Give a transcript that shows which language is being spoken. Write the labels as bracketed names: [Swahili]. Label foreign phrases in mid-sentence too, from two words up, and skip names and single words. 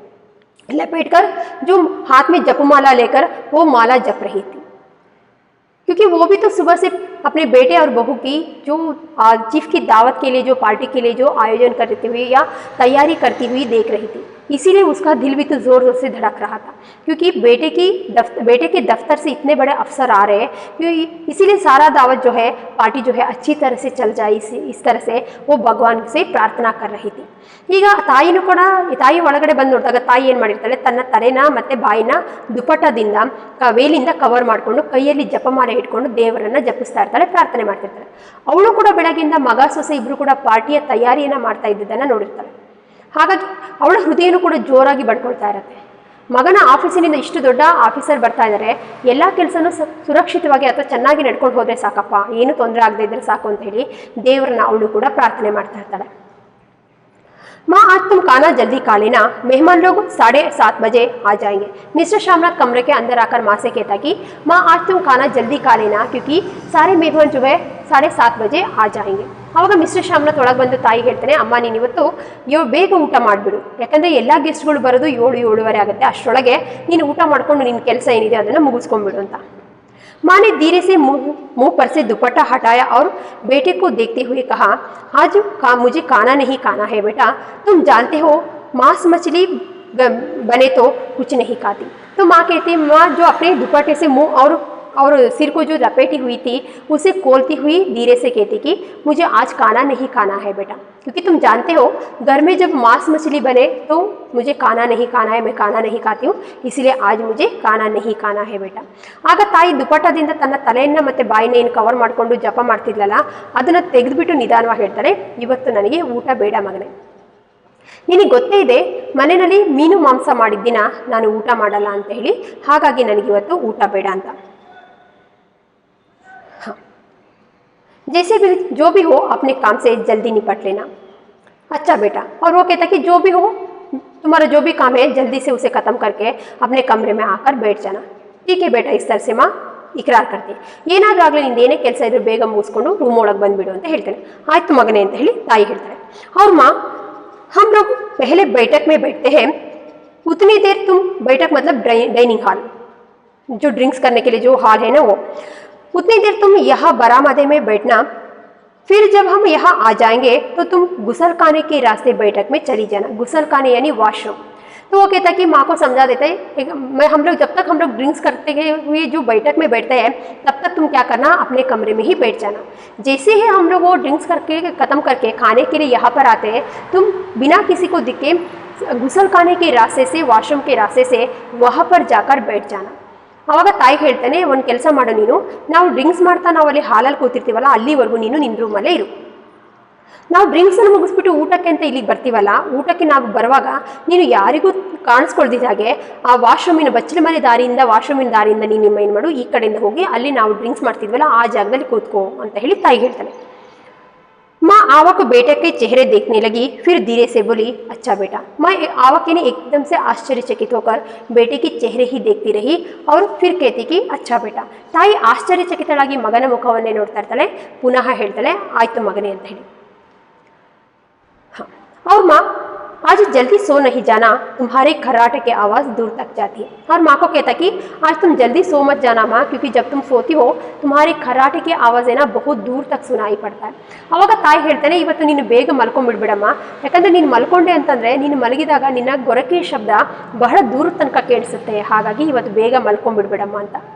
[Hindi] लपेट कर जो हाथ में जपमाला लेकर वो माला जप रही थी, क्योंकि वो भी तो सुबह से अपने बेटे और बहू की जो चीफ की दावत के लिए, जो पार्टी के लिए जो आयोजन करती हुई या तैयारी करती हुई देख रही थी, इसीलिए उसका दिल भी तो ज़ोर ज़ोर से धड़क रहा था, क्योंकि बेटे के दफ्तर से इतने बड़े अफसर आ रहे हैं, क्योंकि इसीलिए सारा दावत जो है, पार्टी जो है अच्छी तरह से चल जाए, इस तरह से वो भगवान से प्रार्थना कर रही थी। [Kannada] ಈಗ ತಾಯಿನೂ ಕೂಡ, ತಾಯಿ ಒಳಗಡೆ ಬಂದು ನೋಡಿದಾಗ ತಾಯಿ ಏನು ಮಾಡಿರ್ತಾಳೆ, ತನ್ನ ತಲೆನ ಮತ್ತು ಬಾಯಿನ ದುಪಟ್ಟದಿಂದ ವೇಲಿಂದ ಕವರ್ ಮಾಡಿಕೊಂಡು ಕೈಯಲ್ಲಿ ಜಪಮಾಲೆ ಇಟ್ಕೊಂಡು ದೇವರನ್ನು ಜಪಿಸ್ತಾ ಇರ್ತಾಳೆ, ಪ್ರಾರ್ಥನೆ ಮಾಡ್ತಿರ್ತಾಳೆ। ಅವಳು ಕೂಡ ಬೆಳಗ್ಗೆಯಿಂದ ಮಗ ಸೊಸೆ ಇಬ್ಬರು ಕೂಡ ಪಾರ್ಟಿಯ ತಯಾರಿಯನ್ನು ಮಾಡ್ತಾ ಇದ್ದಿದ್ದನ್ನು ನೋಡಿರ್ತಾಳೆ। ಹಾಗಾಗಿ ಅವಳ ಹೃದಯನೂ ಕೂಡ ಜೋರಾಗಿ ಬಡ್ಕೊಳ್ತಾ ಇರುತ್ತೆ। ಮಗನ ಆಫೀಸಿನಿಂದ ಇಷ್ಟು ದೊಡ್ಡ ಆಫೀಸರ್ ಬರ್ತಾ ಇದ್ದಾರೆ, ಎಲ್ಲ ಕೆಲಸನೂ ಸುರಕ್ಷಿತವಾಗಿ ಅಥವಾ ಚೆನ್ನಾಗಿ ನಡ್ಕೊಂಡು ಹೋದರೆ ಸಾಕಪ್ಪ, ಏನು ತೊಂದರೆ ಆಗದೆ ಇದ್ದರೆ ಸಾಕು ಅಂತ ಹೇಳಿ ದೇವರನ್ನ ಅವಳು ಕೂಡ ಪ್ರಾರ್ಥನೆ ಮಾಡ್ತಾ ಇರ್ತಾಳೆ। [Hindi] माँ आज तुम खाना जल्दी खा लेना, मेहमान लोग 7:30 बजे आ जाएंगे। मिस्टर शामनाथ कमरे के अंदर आकर माँ से कहता कि माँ आज तुम खाना जल्दी खा लेना, क्योंकि सारे मेहमान जो है 7:30 बजे आ जाएंगे। [Kannada] ಆವಾಗ ಮಿಸ್ಟರ್ ಶ್ಯಾಮ್ನಾಥ್ ಒಳಗೆ ಬಂದು ತಾಯಿ ಹೇಳ್ತಾನೆ, ಅಮ್ಮ ನೀನು ಇವತ್ತು ಬೇಗ ಊಟ ಮಾಡಿಬಿಡು, ಯಾಕಂದರೆ ಎಲ್ಲ ಗೆಸ್ಟ್ಗಳು ಬರೋದು 7-7:30 ಆಗುತ್ತೆ, ಅಷ್ಟರೊಳಗೆ ನೀನು ಊಟ ಮಾಡ್ಕೊಂಡು ನಿನ್ನ ಕೆಲಸ ಏನಿದೆ ಅದನ್ನು ಮುಗಿಸ್ಕೊಂಡ್ಬಿಡು ಅಂತ. [Hindi] माँ ने धीरे से मुंह पर से दुपट्टा हटाया और बेटे को देखते हुए कहा, आज मुझे खाना नहीं खाना है बेटा, तुम जानते हो मांस मछली बने तो कुछ नहीं खाती। तो माँ कहती, माँ जो अपने दुपट्टे से मुंह और सिर को जो लपेटी हुई थी उसे खोलती हुई धीरे से कहती कि मुझे आज खाना नहीं खाना है बेटा, क्योंकि तुम जानते हो घर में जब मांस मछली बने तो मुझे खाना नहीं खाना है, मैं खाना नहीं खाती हूँ, इसलिए आज मुझे खाना नहीं खाना है बेटा। [Kannada] ಆಗ ತಾಯಿ ದುಪಟ್ಟದಿಂದ ತನ್ನ ತಲೆಯನ್ನು ಮತ್ತು ಬಾಯಿನ ಏನು ಕವರ್ ಮಾಡಿಕೊಂಡು ಜಪ ಮಾಡ್ತಿದ್ಲಲ್ಲ ಅದನ್ನು ತೆಗೆದುಬಿಟ್ಟು ನಿಧಾನವಾಗಿ ಹೇಳ್ತಾಳೆ, ಇವತ್ತು ನನಗೆ ಊಟ ಬೇಡ ಮಗನೇ, ನಿನಗೆ ಗೊತ್ತೇ ಇದೆ ಮನೆಯಲ್ಲಿ ಮೀನು ಮಾಂಸ ಮಾಡಿದ್ದಿನ ನಾನು ಊಟ ಮಾಡಲ್ಲ ಅಂತ ಹೇಳಿ, ಹಾಗಾಗಿ ನನಗಿವತ್ತು ಊಟ ಬೇಡ ಅಂತ. [Hindi] जैसे भी जो भी हो अपने काम से जल्दी निपट लेना। अच्छा बेटा, और वो कहता कि जो भी हो तुम्हारा जो भी काम है जल्दी से उसे ख़त्म करके अपने कमरे में आकर बैठ जाना। ठीक है बेटा, इस तरह से माँ इकरार करती. [Kannada] ಏನಾದರೂ ಆಗಲಿ ನಿಂದು ಏನೇ ಕೆಲಸ ಇದ್ರೂ ಬೇಗ ಮುಗಿಸ್ಕೊಂಡು ರೂಮ್ ಒಳಗೆ ಬಂದುಬಿಡು ಅಂತ ಹೇಳ್ತಾನೆ. ಆಯ್ತು ಮಗನೇ ಅಂತ ಹೇಳಿ ತಾಯಿ ಹೇಳ್ತಾರೆ. [Hindi] और माँ हम लोग पहले बैठक में बैठते हैं, उतनी देर तुम बैठक मतलब [English] dining hall, [Hindi] जो ड्रिंक्स करने के लिए जो हॉल है ना वो, उतनी देर तुम यहाँ बरामदे में बैठना, फिर जब हम यहाँ आ जाएंगे तो तुम गुसल खाने के रास्ते बैठक में चली जाना. गुसल खाने यानी वॉशरूम. तो वो कहता है कि माँ को समझा देता है, हम लोग जब तक हम लोग ड्रिंक्स करते हुए जो बैठक में बैठते हैं तब तक तुम क्या करना, अपने कमरे में ही बैठ जाना. जैसे ही हम लोग वो ड्रिंक्स करके ख़त्म करके खाने के लिए यहाँ पर आते हैं, तुम बिना किसी को दिखे गुसल खाने के रास्ते से, वॉशरूम के रास्ते से वहाँ पर जाकर बैठ जाना. [Kannada] ಆವಾಗ ತಾಯಿ ಹೇಳ್ತಾನೆ, ಒಂದು ಕೆಲಸ ಮಾಡು ನೀನು, ನಾವು ಡ್ರಿಂಕ್ಸ್ ಮಾಡ್ತಾ ನಾವು ಅಲ್ಲಿ ಹಾಲಲ್ಲಿ ಕೂತಿರ್ತೀವಲ್ಲ ಅಲ್ಲಿವರೆಗೂ ನೀನು ನಿನ್ನ ರೂಮಲ್ಲೇ ಇರು. ನಾವು ಡ್ರಿಂಕ್ಸನ್ನು ಮುಗಿಸ್ಬಿಟ್ಟು ಊಟಕ್ಕೆ ಅಂತ ಇಲ್ಲಿಗೆ ಬರ್ತೀವಲ್ಲ, ಊಟಕ್ಕೆ ನಾವು ಬರುವಾಗ ನೀನು ಯಾರಿಗೂ ಕಾಣಿಸ್ಕೊಳ್ದಿದ್ದ ಹಾಗೆ ಆ ವಾಶ್ರೂಮಿನ ಬಚ್ಚಲ ಮನೆ ದಾರಿಯಿಂದ ವಾಶ್ರೂಮಿನ ದಾರಿಯಿಂದ ನೀನು ನಿಮ್ಮ ಏನು ಮಾಡು, ಈ ಕಡೆಯಿಂದ ಹೋಗಿ ಅಲ್ಲಿ ನಾವು ಡ್ರಿಂಕ್ಸ್ ಮಾಡ್ತಿದ್ವಲ್ಲ ಆ ಜಾಗದಲ್ಲಿ ಕೂತ್ಕೋ ಅಂತ ಹೇಳಿ ತಾಯಿ ಹೇಳ್ತಾನೆ. [Hindi] माँ आवा को बेटे के चेहरे देखने लगी, फिर धीरे से बोली, अच्छा बेटा. माँ आवा ने एकदम से आश्चर्यचकित होकर बेटे की चेहरे ही देखती रही और फिर कहती कि अच्छा बेटा. [Kannada] ತಾಯಿ ಆಶ್ಚರ್ಯಚಕಿತಳಾಗಿ ಮಗನ ಮುಖವನ್ನೇ ನೋಡ್ತಾ ಇರ್ತಾಳೆ. ಪುನಃ ಹೇಳ್ತಾಳೆ, ಆಯ್ತು ಮಗನೇ ಅಂತ ಹೇಳಿ. [Hindi] हाँ, और माँ आज जल्दी सो नहीं जाना, तुम्हारे खर्राटे की आवाज़ दूर तक जाती है. और माँ को कहता कि आज तुम जल्दी सो मत जाना माँ, क्योंकि जब तुम सोती हो तुम्हारे खर्राटे की आवाज़ है ना बहुत दूर तक सुनाई पड़ता है. [Kannada] ಆವಾಗ ತಾಯಿ ಹೇಳ್ತಾನೆ, ಇವತ್ತು ನೀನು ಬೇಗ ಮಲ್ಕೊಂಡ್ಬಿಡ್ಬೇಡಮ್ಮ, ಯಾಕಂದರೆ ನೀನು ಮಲ್ಕೊಂಡೆ ಅಂತಂದರೆ ನೀನು ಮಲಗಿದಾಗ ನಿನ್ನ ಗೊರಕೆ ಶಬ್ದ ಬಹಳ ದೂರ ತನಕ ಕೇಳಿಸುತ್ತೆ, ಹಾಗಾಗಿ ಇವತ್ತು ಬೇಗ ಮಲ್ಕೊಂಡ್ಬಿಡ್ಬೇಡಮ್ಮ ಅಂತ.